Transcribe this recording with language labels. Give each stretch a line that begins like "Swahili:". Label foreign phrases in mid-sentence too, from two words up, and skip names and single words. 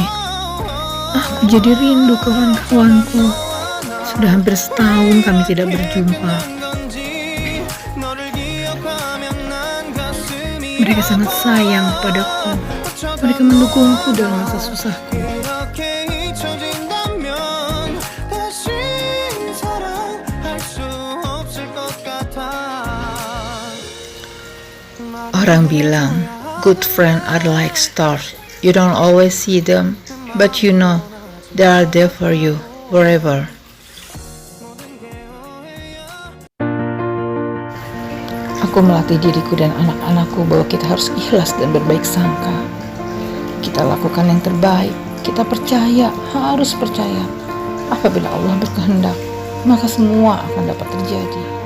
Indonesian: Aku jadi rindu kawan-kawanku. Sudah hampir setahun kami tidak berjumpa. Mereka sangat sayang padaku. Mereka mendukungku dalam masa susahku.
Korean: 이렇게 잊혀진다면 다시 사랑할 수 없을 것 같아.
Indonesian: Orang bilang,
English: good friends are like stars. You don't always see them, but you know they are there for you, wherever.
Indonesian: Aku melatih diriku dan anak-anakku bahwa kita harus ikhlas dan berbaik sangka. Kita lakukan yang terbaik. Kita percaya, harus percaya. Apabila Allah berkehendak, maka semua akan dapat terjadi.